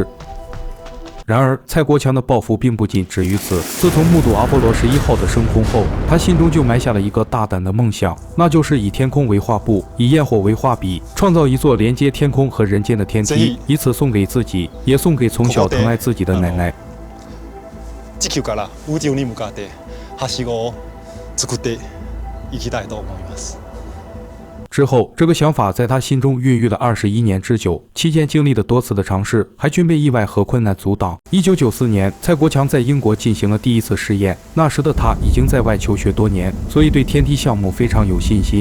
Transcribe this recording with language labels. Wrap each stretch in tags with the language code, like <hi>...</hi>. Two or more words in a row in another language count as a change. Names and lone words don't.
<zh>然而，蔡国强的抱负并不仅止于此。自从目睹阿波罗11号的升空后，他心中就埋下了一个大胆的梦想，那就是以天空为画布，以焰火为画笔，创造一座连接天空和人间的天梯，以此送给自己，也送给从小疼爱自己的奶奶。</zh> <ja>地球から宇宙に向かってはしごを作っていきたいと思います。</ja> <zh>之后，这个想法在他心中孕育了21年之久，期间经历的多次的尝试，还均被意外和困难阻挡。1994年，蔡国强在英国进行了第一次试验，那时的他已经在外求学多年，所以对天梯项目非常有信心。</zh>